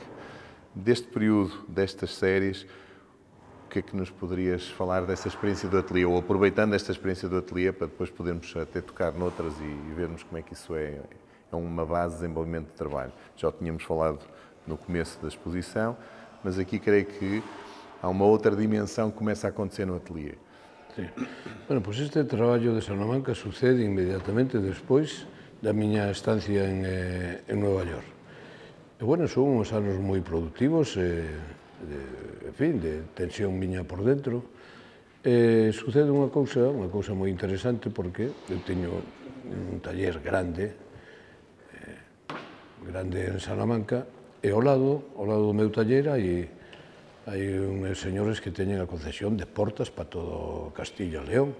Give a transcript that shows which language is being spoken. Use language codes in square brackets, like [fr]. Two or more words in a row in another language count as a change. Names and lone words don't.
[pt] Deste período, destas séries, o que é que nos poderias falar dessa experiência do ateliê, ou aproveitando esta experiência do ateliê para depois podermos até tocar noutras e vermos como é que isso é uma base de desenvolvimento de trabalho. Já o tínhamos falado no começo da exposição, mas aqui creio que há uma outra dimensão que começa a acontecer no ateliê. [gl] Sí. Bueno, pois este traballo de Salamanca sucede inmediatamente despois da miña estancia en Nova York. E, bueno, son uns anos moi productivos, de tensión miña por dentro. Sucede unha cousa moi interesante, porque eu teño un taller grande en Salamanca, e ao lado do meu taller hai uns señores que teñen a concesión de portas para todo Castilla e León.